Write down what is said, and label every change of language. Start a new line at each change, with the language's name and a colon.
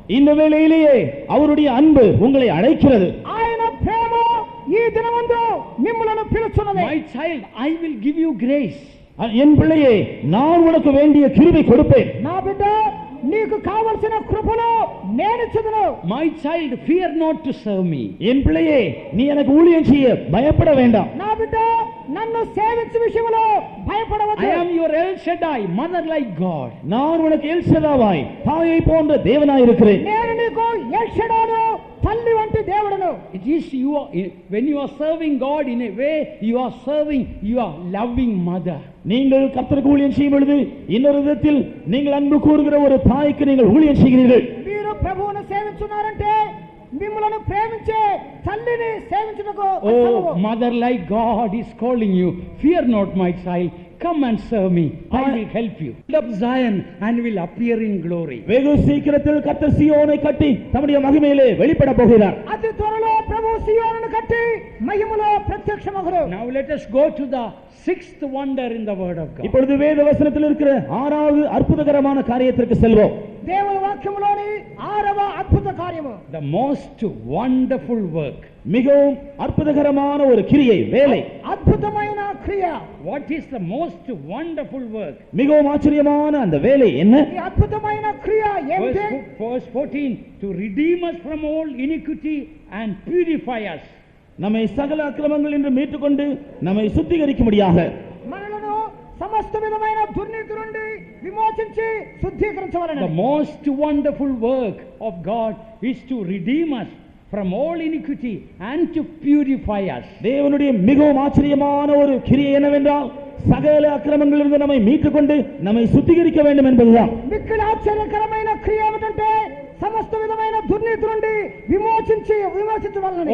Tamil: இந்த வேளையிலேயே அவருடைய அன்பு உங்களை அழைக்கிறது.
Telugu: ఆయన ప్రేమ ఈ దినమందు మిమ్ములను పిలుచున్నది.
English: My child, I will give you grace.
Tamil: என் பிள்ளையே, நான் உனக்கு வேண்டிய கிருபை கொடுப்பேன்.
Telugu: నా బిడ్డ, నీకు కావలసిన కృపను నేను ఇచ్చుదును.
English: My child, fear not to serve me.
Tamil: என் பிள்ளையே, நீ எனக்கு ஊழியம் செய்ய பயப்பட வேண்டாம்.
Telugu: నా బిడ్డ, నన్ను సేవించే విషయంలో భయపడవద్దు.
English: I am your El Shaddai, mother like God.
Tamil: நான் உனக்கு எல் ஷதாவாய், தாயை போன்ற தேவனாய் இருக்கிறேன்.
Telugu: నేను నీకు ఎల్ షడాను, తల్లి వంటి దేవుడును.
English: It is you are, when you are serving God in a way, you are serving your loving mother.
Tamil: நீங்கள் கர்த்தருக்கு ஊழியம் செய்யும் பொழுது இன்னொரு விதத்தில் நீங்கள் அன்பு கூறுகிற ஒரு தாய்க்கு நீங்கள் ஊழியம் செய்கிறீர்கள்.
Telugu: మీరు ప్రభువును సేవించున్నారంటే మిమ్మల్ని ప్రేమించే తల్లిని సేవించుటకు.
English: Oh, mother like God is calling you. Fear not, my child. Come and serve me. I will help you. Build up Zion and will appear in glory.
Tamil: வெகு சீக்கிரத்தில் கர்த்தர் சீயோனை கட்டி தம்முடைய மகிமையிலே வெளிப்பட போகிறார்.
Telugu: అతి త్వరలో ప్రభువు సీయోనును కట్టి మహిమలో ప్రత్యక్షమగును.
English: Now let us go to the sixth wonder in the word of God.
Tamil: இப்பொழுது வேத வசனத்தில் இருக்கிற ஆறாவது அற்புதகரமான காரியத்திற்கு செல்வோம்.
Telugu: దేవుని వాక్యములోని 6వ అద్భుత కార్యము.
English: The most wonderful work.
Tamil: மிகவும் அற்புதகரமான ஒரு கிரியை, வேலை.
Telugu: అద్భుతమైన క్రియ.
English: What is the most wonderful work?
Tamil: மிகவும் ஆச்சரியமான அந்த வேலை என்ன?
Telugu: ఈ అద్భుతమైన క్రియ ఏమిటి?
English: Verse 14, to redeem us from all iniquity and purify us.
Tamil: நம்மை சகல அக்கிரமங்கள் என்று மீட்டுக்கொண்டு நம்மை சுத்திகரிக்கும்படியாக
Telugu: మనలను సమస్త విధమైన దుర్నీతి నుండి విమోచించి శుద్ధీకరించవలెను.
English: The most wonderful work of God is to redeem us from all iniquity and to purify us.
Tamil: தேவனுடைய மிகவும் ஆச்சரியமான ஒரு கிரியை என்னவென்றால் சகல அக்கிரமங்களிலிருந்து நம்மை மீட்டுக்கொண்டு நம்மை சுத்திகரிக்க வேண்டும் என்பதுதான்.
Telugu: మిక్కిలి ఆశ్చర్యకరమైన క్రియ ఏమిటంటే సమస్త విధమైన దుర్నీతి నుండి విమోచించవలెను.